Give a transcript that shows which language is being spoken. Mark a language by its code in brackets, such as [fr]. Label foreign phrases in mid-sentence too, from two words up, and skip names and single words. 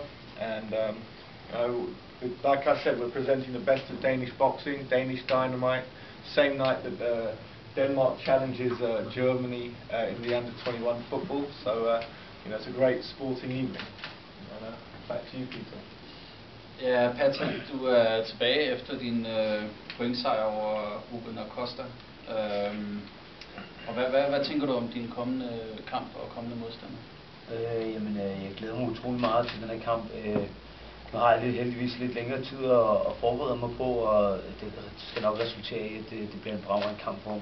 [en] And you know, like I said, we're presenting the best of Danish boxing, Danish Dynamite, same night that Denmark challenges Germany in the under-21 football. So you know, it's a great sporting evening. And, back to you, Peter. [da] Ja, Patrick, du er tilbage efter din pointsejr over Ruben Acosta. Og hvad tænker du om din kommende kamp og kommende modstander? Jeg glæder mig utrolig meget til den her kamp. Nu har jeg heldigvis lidt længere tid at forberede mig på, og det skal nok resultere i, at det bliver en fremragende kamp for mig.